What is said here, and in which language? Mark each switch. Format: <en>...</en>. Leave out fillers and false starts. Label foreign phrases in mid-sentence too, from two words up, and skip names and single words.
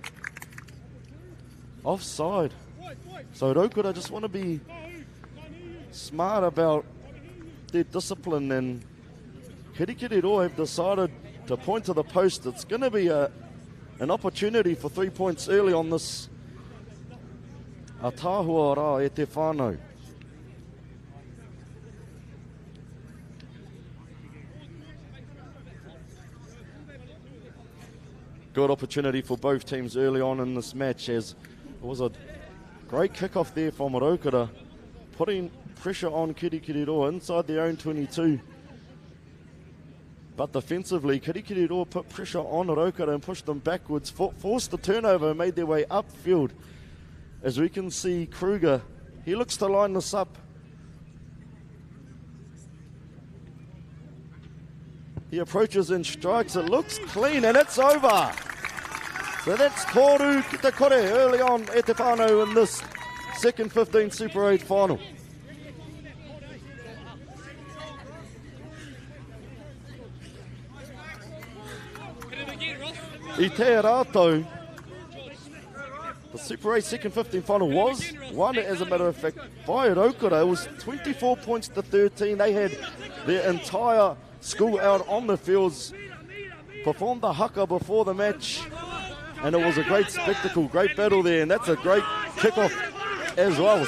<en>Offside. So Rotorua just want to be smart about their discipline, and Kirikiriroa have decided to point to the post. It's going to be an opportunity for 3 points early on this</en> <mi>Atahua rā e te whānau.</mi> <en>Good opportunity for both teams early on in this match, as it was a great kick-off there from Rotorua, putting pressure on Kirikiriroa inside their own 22. But defensively, Kirikiriroa put pressure on Rotorua and pushed them backwards, forced the turnover and made their way upfield. As we can see, Kruger, he looks to line this up. He approaches and strikes. It looks clean, and it's over. So that's</en> <mi>Toru ki te kore</mi> <en>early on</en> <mi>e te whānau</mi> <en>in this second 15 Super 8 final.</en> <mi>I te rātou,</mi> <en>the Super 8 second 15 final was won, as a matter of fact, by Rotorua. It was 24 points to 13. They had their entire school out on the fields, performed the haka before the match, and it was a great spectacle, great battle there, and that's a great kickoff as well.</en>